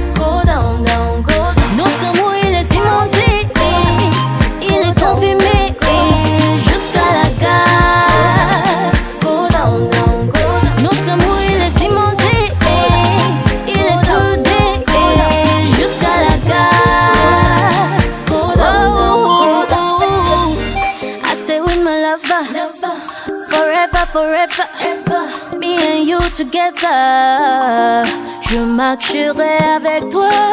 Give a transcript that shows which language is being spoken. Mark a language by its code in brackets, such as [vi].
[en] Go down, down, go down. [fr] Notre amour, il est cimenté, il est confirmé, jusqu'à la gare. [en] Go down, down, go down. [fr] Notre amour, il est cimenté, il est soudé, jusqu'à la gare. [en] Go down, down, go down. I stay with my lover, forever, forever. Me and you together. [fr] Je marcherai avec toi.